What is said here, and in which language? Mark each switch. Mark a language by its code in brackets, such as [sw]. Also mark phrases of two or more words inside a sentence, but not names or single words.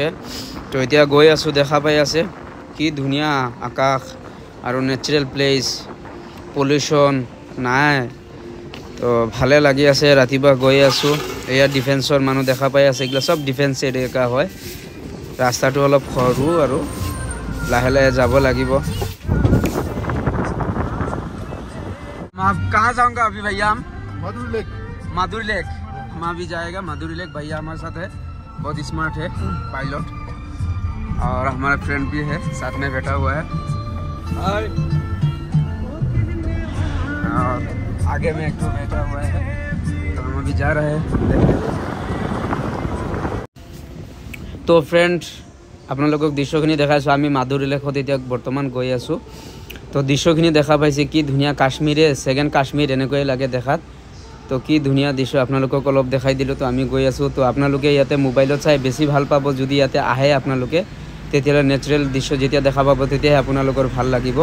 [as] তো এতিয়া গৈ আছোঁ, দেখা পাই আছে কি ধুনীয়া আকাশ আৰু [en] natural place, [as] পলিউশ্যন নাই। তো ভালে লাগি আছে, ৰাতিপুৱা গৈ আছোঁ। এয়া ডিফেন্সৰ মানুহ দেখা পাই আছে, এইবিলাক চব [en] defence area [as] হয়। ৰাস্তাটো অলপ সৰু আৰু লাহে লাহে যাব লাগিব। [hi] कहाँ जाऊंगा अभी भैया? हम माधुरी लेक हम अभी जाएगा माधुरी लेक। भैया हमारे साथ है, बहुत स्मार्ट है पायलट, और हमारा फ्रेंड भी है साथ में बैठा हुआ है। और आगे में एक तो बैठा हुआ है। तो हम अभी जा रहे हैं। [as] তো ফ্রেন্ড আপোনালোকক দৃশ্যখিনি দেখাইছোঁ। আমি মাধুৰী লেকত এতিয়া বৰ্তমান গৈ আছোঁ। তো দৃশ্যখিনি দেখা পাইছে কি ধুনীয়া, কাশ্মীৰে ছেকেণ্ড কাশ্মীৰ এনেকুৱাই লাগে দেখাত। তো কি ধুনীয়া দৃশ্য আপোনালোকক অলপ দেখাই দিলোঁ। তো আমি গৈ আছোঁ। তো আপোনালোকে ইয়াতে মোবাইলত চাই বেছি ভাল পাব, যদি ইয়াতে আহে আপোনালোকে, তেতিয়াহ'লে নেচাৰেল দৃশ্য যেতিয়া দেখা পাব তেতিয়াহে আপোনালোকৰ ভাল লাগিব।